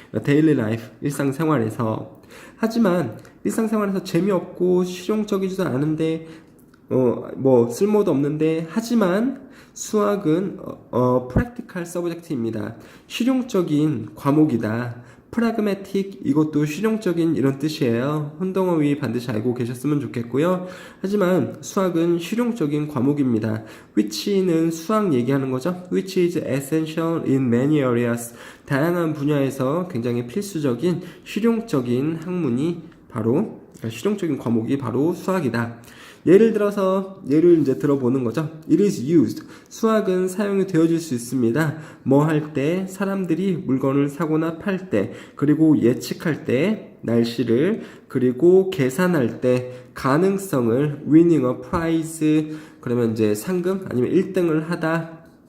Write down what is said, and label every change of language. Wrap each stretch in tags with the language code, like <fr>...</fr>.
<ko>데일리 라이프, 일상생활에서. 하지만 일상생활에서 재미없고 실용적이지도 않은데 쓸모도 없는데, 하지만 수학은 practical subject입니다. 실용적인 과목이다. 프라그매틱, 이것도 실용적인 이런 뜻이에요. 혼동어휘 반드시 알고 계셨으면 좋겠고요. 하지만 수학은 실용적인 과목입니다. which는 수학 얘기하는 거죠.</ko> <en>which is essential in many areas.</en> <ko>다양한 분야에서 굉장히 필수적인 실용적인 학문이 실용적인 과목이 바로 수학이다. 예를 들어서 예를 이제 들어보는 거죠.</ko> <en>It is used.</en> <ko>수학은 사용이 되어질 수 있습니다. 뭐 할 때, 사람들이 물건을 사거나 팔 때, 그리고 예측할 때, 날씨를, 그리고 계산할 때, 가능성을</ko> <en>winning a prize,</en> <ko>그러면 이제 상금 아니면 1등을 하다.</ko>